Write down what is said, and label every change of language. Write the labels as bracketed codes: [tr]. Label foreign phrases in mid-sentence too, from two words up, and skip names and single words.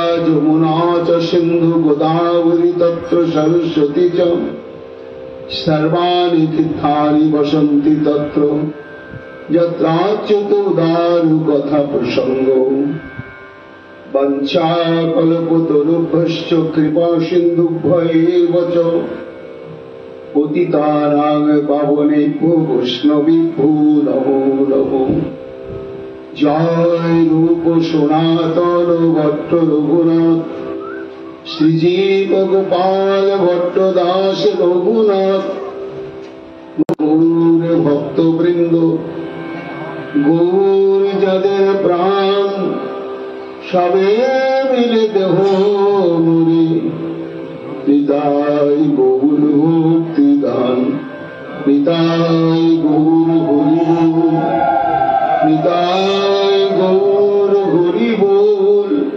[sa] যমুনা চ সিন্ধু গোদাবরী তত্র সরস্বতী চ সর্বাণি তীর্থানি বসন্তি তত্র যত্রাচ্যুত উদারু কথা প্রসঙ্গ বঞ্চা কল্পতরুভ্যশ্চ কৃপা সিন্ধুভ্যৈব চ পতিতানাং পাবনেভ্যো বৈষ্ণবেভ্যো নমো নমো। [bn] জয় রূপ সনাতন ভট্ট রঘুনাথ শ্রীজীব গোপাল ভট্ট দাস রঘুনাথ গৌর ভক্তবৃন্দ গৌর যাদের প্রাণ সবে মিলে দেহ মুরি নিতাই গৌর ভক্তি দান নিতাই গৌর হরি বল নিতাই গৌর হরি বল